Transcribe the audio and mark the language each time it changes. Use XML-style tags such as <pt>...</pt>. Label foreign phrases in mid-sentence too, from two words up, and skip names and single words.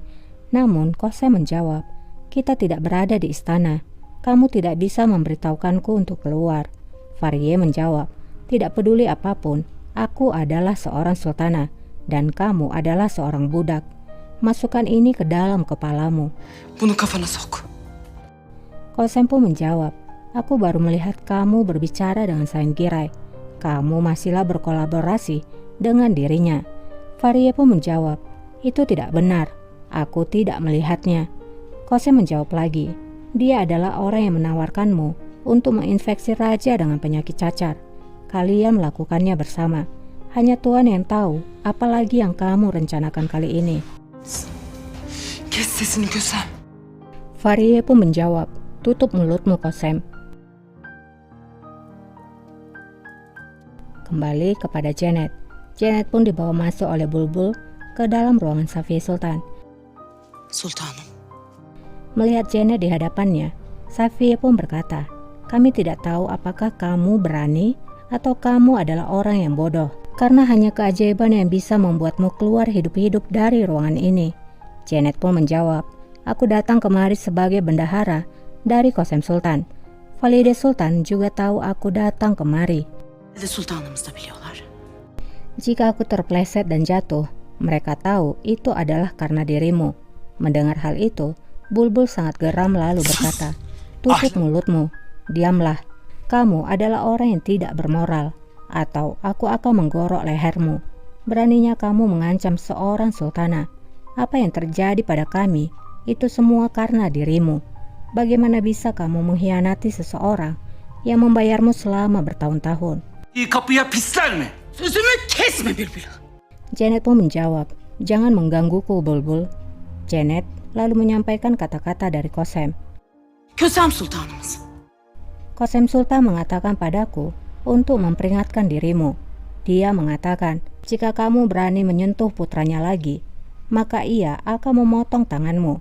<id>Namun Qasem menjawab, "Kita tidak berada di istana. Kamu tidak bisa memberitahukanku untuk keluar." Farie menjawab, "Tidak peduli apapun, aku adalah seorang sultana dan kamu adalah seorang budak. Masukkan ini ke dalam kepalamu."</id> <tr>Bunu kafana sok.</tr> <id>Qasem pun menjawab, "Aku baru melihat kamu berbicara dengan Shahin Giray. Kamu masihlah berkolaborasi dengan dirinya." Farie pun menjawab, "Itu tidak benar. Aku tidak melihatnya." Qasem menjawab lagi, "Dia adalah orang yang menawarkanmu untuk menginfeksi raja dengan penyakit cacar. Kalian melakukannya bersama. Hanya Tuhan yang tahu apalagi yang kamu rencanakan kali ini."</id> <tr>Kes sesini Kösem.</tr> <id>Farie pun menjawab, "Tutup mulutmu, Qasem." Kembali kepada Janet. Janet pun dibawa masuk oleh Bulbul ke dalam ruangan Safiye Sultan.</id> <tr>Sultanım.</tr> <id>Melihat Janet di hadapannya, Safiye pun berkata, "Kami tidak tahu apakah kamu berani atau kamu adalah orang yang bodoh, karena hanya keajaiban yang bisa membuatmu keluar hidup-hidup dari ruangan ini." Janet pun menjawab, "Aku datang kemari sebagai bendahara dari Qasem Sultan. Valide Sultan juga tahu aku datang kemari.</id> <tr>Bir de sultanımız da biliyorlar.</tr> <id>Jika aku terpleset dan jatuh, mereka tahu itu adalah karena dirimu." Mendengar hal itu, Bulbul sangat geram lalu berkata, "Tutup mulutmu, diamlah. Kamu adalah orang yang tidak bermoral, atau aku akan menggorok lehermu. Beraninya kamu mengancam seorang sultana. Apa yang terjadi pada kami, itu semua karena dirimu. Bagaimana bisa kamu mengkhianati seseorang yang membayarmu selama bertahun-tahun?"</id> <tr>Kapıya pisler mi? Sözümü kesme Bülbül.</tr> <id>Janet pun menjawab, "Jangan menggangguku, Bulbul." Janet lalu menyampaikan kata-kata dari Qasem.</id> <tr>Kösem sultanımız.</tr> <id>Qasem Sultan mengatakan padaku untuk memperingatkan dirimu. Dia mengatakan, jika kamu berani menyentuh putranya lagi, maka ia akan memotong tanganmu.</id>